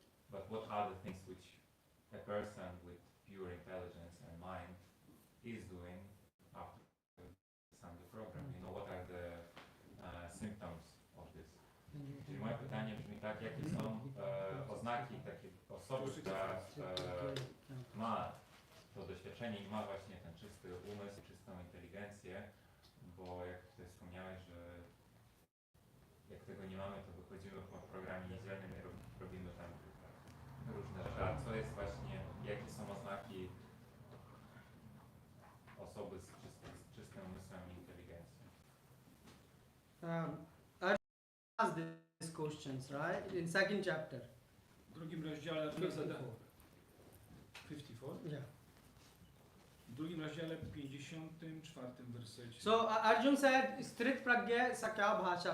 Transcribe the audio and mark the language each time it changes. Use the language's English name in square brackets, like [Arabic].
[English] But what are the things which a person with pure intelligence and mind is doing after the Sunday program? You know, what are the symptoms of this? [Polish] Czyli moje pytanie brzmi tak, jakie są oznaki takiej osoby, która ma to doświadczenie i ma właśnie ten czysty umysł, czystą inteligencję, bo jak tutaj wspomniałeś, że jak tego nie mamy, to wychodzimy po programie niedzielnym i robimy tam różne rzeczy. A co jest właśnie, jakie są oznaki osoby z czystym umysłem i inteligencją? [English] Ask these questions, right? In second chapter. [Polish] W drugim rozdziale Arjuna zada 54? [English] Yeah. [Polish] W drugim rozdziale 54 wersecie. [English] So Arjun said, [Sanskrit] Strit Pragya Sakya Bhasha.